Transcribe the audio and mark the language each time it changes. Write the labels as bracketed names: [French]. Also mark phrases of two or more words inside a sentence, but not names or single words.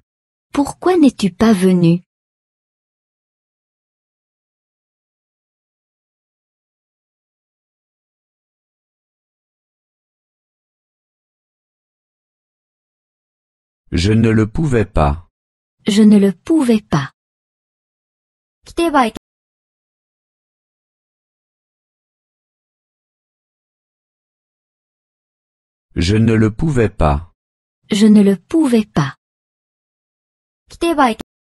[French] Pourquoi n'es-tu pas venu? Je ne le pouvais pas. Je ne le pouvais pas. [Japanese] 来てはいけ、 [French] Je ne le pouvais pas. Je ne le pouvais pas. [Japanese] 来てはいけ